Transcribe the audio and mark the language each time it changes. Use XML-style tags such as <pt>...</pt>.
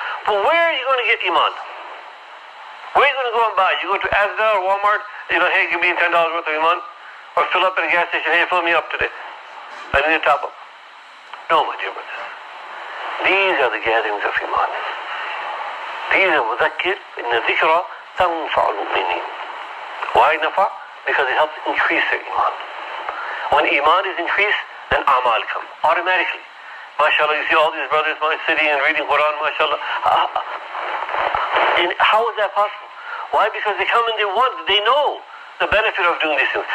<en>But where are you going to get Iman? Where are you going to go and buy? You go to Asda or Walmart, hey, give me $10 worth of Iman. Or fill up at a gas station, hey, fill me up today. I need a top up. No, my dear brothers. These are the gatherings of Iman. These are</en> <ar>مذكر إن الذكرى تنفع المؤمنين.</ar> <en>Why nafa? Because it helps increase their Iman. When Iman is increased, then amal come automatically. MashaAllah, you see all these brothers sitting and reading Quran, MashaAllah. And how is that possible? Why? Because they come and they know the benefit of doing these things.</en>